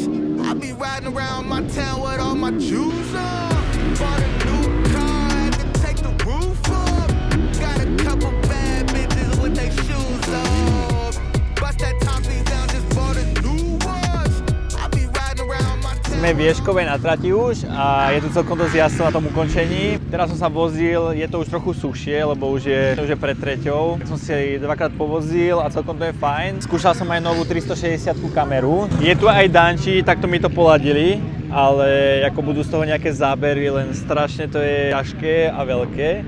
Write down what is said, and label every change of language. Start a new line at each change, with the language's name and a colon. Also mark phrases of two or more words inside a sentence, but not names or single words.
English: I be riding around my town with all my jewels on. Bought a new car, had to take the roof off. Got a couple bad bitches with their shoes off. Bust that top piece down, just bought a new watch. I be riding around my town.
Slovak: Sme v Ježkovej na trati už a je tu celkom dosť jasno na tom ukončení. Teraz som sa vozil, je to už trochu suchšie, lebo už je pred treťou. Tak som si dvakrát povozil a celkom to je fajn. Skúšal som aj novú 360 kameru. Je tu aj Danči, takto mi to poladili, ale ako budú z toho nejaké zábery, len strašne to je ťažké a veľké.